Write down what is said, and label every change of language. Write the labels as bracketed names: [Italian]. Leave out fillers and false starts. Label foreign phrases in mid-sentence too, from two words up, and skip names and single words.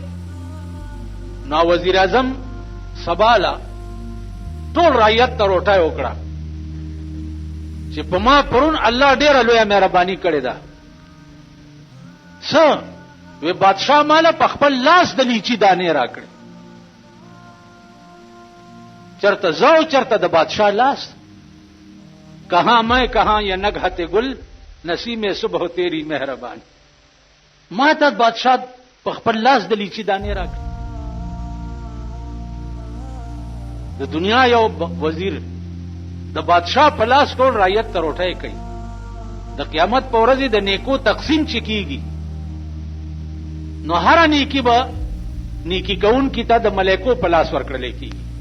[Pashto] نو وزیر اعظم سبالا ټول رعیت ته روټۍ وکړه چې په ما پرون الله ډیره لویه مهرباني کړې ده. څه وی بادشاہ مالا په خپل لاس د لیچی دانې راکړي. چرته زو چرته د بادشاہ لاس، [Urdu] کہاں میں کہاں یہ نگہت گل نسیم صبح تیری مہربانی. [Pashto] ما ته بادشاہ په خپل لاس د لیچی دانې راکړي. د دنیا یو وزیر د بادشاہ په لاس ټول رعیت ته روټۍ کوي. د قیامت په ورځ د نیکو تقسیم چې کیږي نو هر نیکی به نیکی کون کی ته د ملائکو په لاس ورکړل کیږي.